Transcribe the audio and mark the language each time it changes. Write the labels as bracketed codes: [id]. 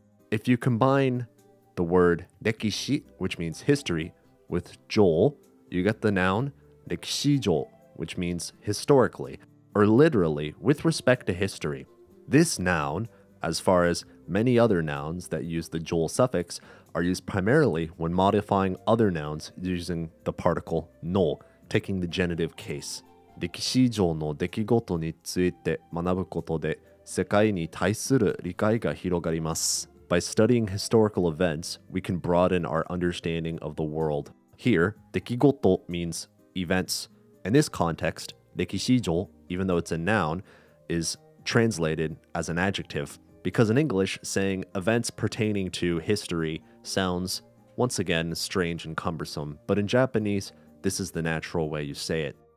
[en] If you combine the word rekishi, which means history, with jol, you get the noun rekishijol, which means historically, or literally with respect to history. This noun, as far as many other nouns that use the jol suffix, are used primarily when modifying other nouns using the particle no, taking the genitive case. [ja] 歴史上の出来事について学ぶことで世界に対する理解が広がります。 [en] By studying historical events, we can broaden our understanding of the world. Here, 出来事 means events. In this context, 歴史上, even though it's a noun, is translated as an adjective. Because in English, saying events pertaining to history sounds, once again, strange and cumbersome, but in Japanese, this is the natural way you say it.